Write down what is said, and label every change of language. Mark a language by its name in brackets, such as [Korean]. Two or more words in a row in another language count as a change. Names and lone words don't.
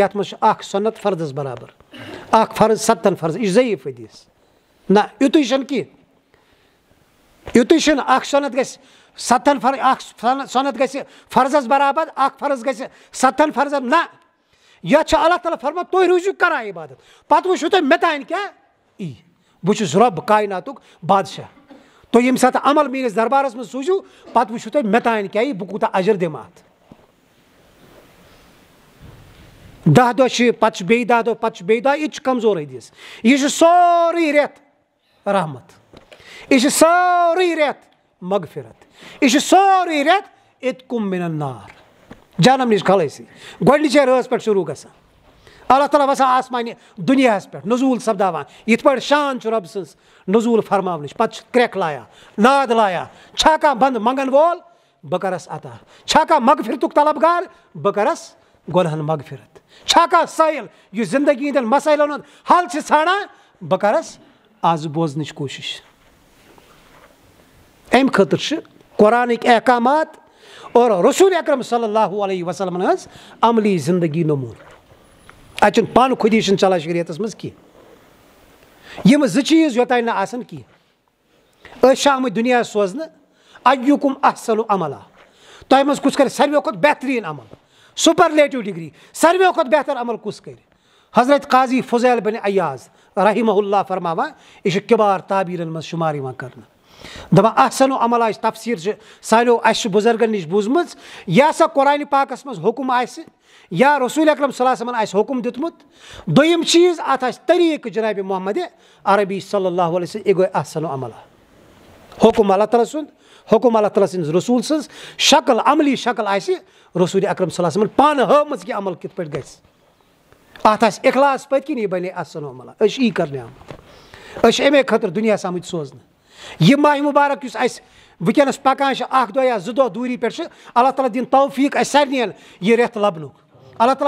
[Kashmiri] یتھ منٛز چھُ اکھ سُنت فرضس برابر اکھ فرض 7 فرض یہِ چھُ ضعیٖف حدیٖث نہ یُتُے چھُنہٕ کینٛہہ یُتُے چھُنہٕ اکھ سُنت گژھِ 7 فرض اکھ سُنت گژھِ فرضس برابر اکھ فرض گژھِ 7 فرضن نہ یتھ چھُ اللہ تعالیٰ فرمان تُہۍ روٗزِو کران عبادت پتہٕ وٕچھِو تُہۍ مےٚ تانۍ کیاہ یی بہٕ چھُس رۄب کایناتُک بادشاہ تُہۍ ییٚمہِ ساتہٕ عمل میٲنِس دربارس منٛز سوٗزِو پتہٕ وٕچھِو تُہۍ مےٚ تانۍ کیاہ یی بہٕ کوٗتاہ اجر دِمہٕ اتھ 10 دۄہ چھِ پتہٕ چھِ بیٚیہِ 10 دۄہ پتہٕ چھِ بیٚیہِ 10 یہِ تہِ چھُ کمزور حدیٖث یہِ چھُ سورُے رٮ۪تھ رحمت یہِ چھُ سورُے رٮ۪تھ مغفرت یہِ چھُ سورُے رٮ۪تھ اتقُم [Arabic] من النار [Kashmiri] جہنم نِش خلٲصی گۄڈنِچے رٲژ پٮ۪ٹھ شروٗع گژھان اللہ تعالیٰ وسان آسمانہِ دُنیاہس پٮ۪ٹھ نزوٗل سپداوان یِتھ پٲٹھۍ شان چھُ رۄب سٕنٛز نزوٗل فرماونٕچ پتہٕ چھِ کرٛٮ۪کھ لایان ناد لایان چھا کانٛہہ بنٛدٕ منٛگن وول بہٕ کرس عطا چھا کانٛہہ مغفرتُک طلبگار بہٕ کرس گۄنہن مغفرت چھا کانٛہہ سٲیِل یُس زندگی ہٕنٛدٮ۪ن مسٲیلن ہُنٛد حل چھِ ژھانڈان بہٕ کرس آز بوزنٕچ کوٗشش امہِ خٲطرٕ چھِ قرآنٕکۍ احکامات اور رسول اکرم [Arabic] صلی اللہ علیہ وسلمن [Kashmiri] ہٕنٛز عملی زندگی نموٗن اتہِ چھُنہٕ پانہٕ خودی چھُنہٕ چلان شریعتس منٛز کینٛہہ یِم 2 چیٖز یوٚتانۍ نہٕ آسان کینٛہہ أسۍ چھِ آمٕتۍ دُنیاہس سوزنہٕ [Arabic] اَیُّکُم احسنُ عملا [Kashmiri] تۄہہِ منٛز کُس کرِ ساروٕیو کھۄتہٕ بہتریٖن عمل [English] superlative degree [Kashmiri] ساروٕیو کھۄتہٕ بہتر عمل کُس کرِ حضرت قاضی فضیل بن عیاض رحمہ اللہ فرماوان یہِ چھُ کِبار تعبیٖرن منٛز شُمار یِوان کرنہٕ دپان احسنُ عملاہٕچ تفسیٖر چھِ سانیو اَسہِ چھِ بُزرگن نِش بوٗزمٕژ یہِ ہسا قرآنِ پاکس منٛز حُکُم آسہِ یا رسول اکرم [Arabic] صلی اللہ علیہ وسلمن [Kashmiri] آسہِ حُکُم دیُتمُت دوٚیِم چیٖز اتھ آسہِ طریٖقہٕ جنابِ محمد عربی [Arabic] صلی اللہ علیہ وسلم [Kashmiri] یہِ گوٚو [Arabic] احسنُ عملا [Kashmiri] حُکُم اللہ تعالیٰ سُنٛد حُکُم اللہ تعالیٰ سٕنٛز رسوٗل سٕنٛز شکل عملی شکل آسہِ رسول اکرم [Arabic] صلی اللہ علیہ وسلمن [Kashmiri] پانہٕ ہٲومٕژ کہِ عمل کِتھ پٲٹھۍ گژھِ اتھ آسہِ اخلاص پٔتۍ کِنۍ یہِ بنے [Arabic] احسنُ عملا [Kashmiri] أسۍ چھِ یی کرنہِ آمٕتۍ أسۍ چھِ امے خٲطرٕ دُنیاہس آمٕتۍ سوزنہٕ یہِ ماہِ مُبارک یُس اَسہِ وٕنکیٚنس پکان چھِ 1 دۄہ یا 2 دۄہ دوٗری پٮ۪ٹھ چھِ اللہ تعالیٰ دِنۍ توفیٖق اَسہِ سارنِین یہِ رٮ۪تھ لبنُک اللہ تعالیٰ